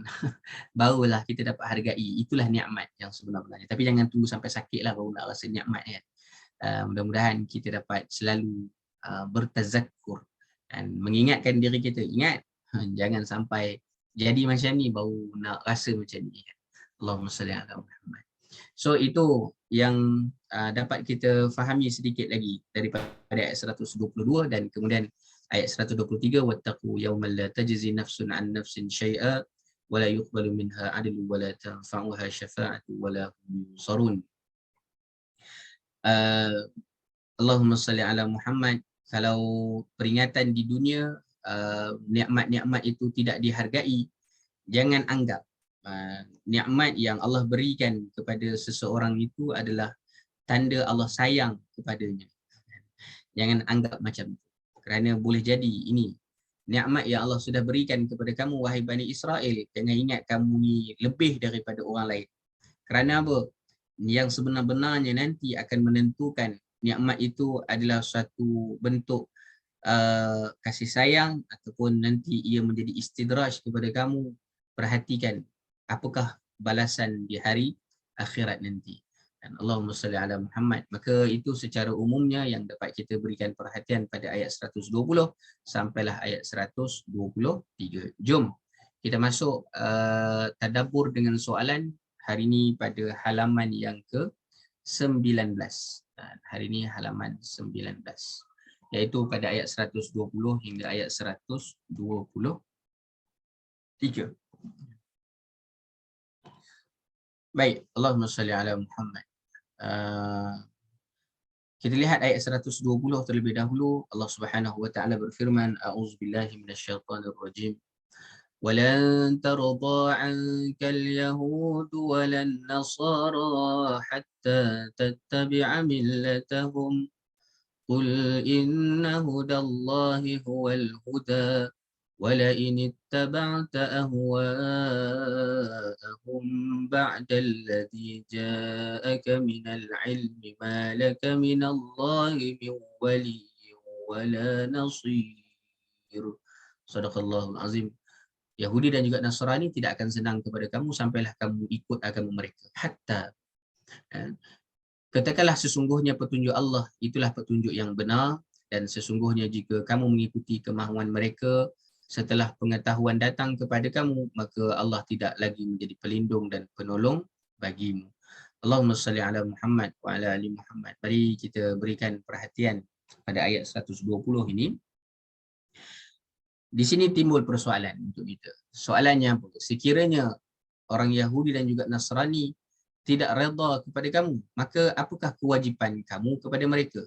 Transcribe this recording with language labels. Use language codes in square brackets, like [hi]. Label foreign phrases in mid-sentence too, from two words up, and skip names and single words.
[ms] Barulah kita dapat hargai. Itulah nikmat yang sebenar-benarnya. Tapi jangan tunggu sampai sakit lah baru nak rasa nikmat kan. Mudah-mudahan kita dapat selalu bertazakkur dan mengingatkan diri kita, ingat, jangan sampai jadi macam ni baru nak rasa macam ni. [ar] اللهم صل على محمد. [ms] So itu yang dapat kita fahami sedikit lagi daripada ayat 122 dan kemudian ayat 123, [ar] واتقوا يوما لا تجزي نفس عن نفس شيئا ولا يقبل منها عدل ولا تنفعها شفاعة ولا هم ينصرون. اللهم صل على محمد. [ms] Kalau peringatan di dunia nikmat-nikmat itu tidak dihargai, jangan anggap nikmat yang Allah berikan kepada seseorang itu adalah tanda Allah sayang kepadanya. Jangan anggap macam itu. Kerana boleh jadi ini nikmat yang Allah sudah berikan kepada kamu wahai Bani Israel. Jangan ingat kamu ni lebih daripada orang lain. Kerana apa? Yang sebenar-benarnya nanti akan menentukan nikmat itu adalah suatu bentuk kasih sayang ataupun nanti ia menjadi istidraj kepada kamu. Perhatikan apakah balasan di hari akhirat nanti. [ar] Dan اللهم صل على محمد. [ms] Maka itu secara umumnya yang dapat kita berikan perhatian pada ayat 120 sampailah ayat 123. Jom kita masuk tadabbur dengan soalan hari ini pada halaman yang ke-19. Hari ini halaman 19. Iaitu pada ayat 120 hingga ayat 123. Baik, [ar] اللهم صل على محمد. [ms] Kita lihat ayat 120 terlebih dahulu. Allah [ar] سبحانه وتعالى [ms] berfirman, [ar] أعوذ بالله من الشيطان الرجيم. ولن ترضى عنك اليهود ولا النصارى حتى تتبع ملتهم قل إن هدى الله هو الهدى ولئن اتبعت أهواءهم بعد الذي جاءك من العلم ما لك من الله من ولي ولا نصير. صدق الله العظيم. [ms] Yahudi dan juga Nasrani tidak akan senang kepada kamu sampailah kamu ikut agama mereka. Hatta katakanlah sesungguhnya petunjuk Allah itulah petunjuk yang benar, dan sesungguhnya jika kamu mengikuti kemahuan mereka setelah pengetahuan datang kepada kamu, maka Allah tidak lagi menjadi pelindung dan penolong bagimu. [ar] اللهم صل على محمد وعلى آل محمد. [ms] Mari kita berikan perhatian pada ayat 120 ini. Di sini timbul persoalan untuk kita. Soalannya apa? Sekiranya orang Yahudi dan juga Nasrani tidak redha kepada kamu, maka apakah kewajipan kamu kepada mereka?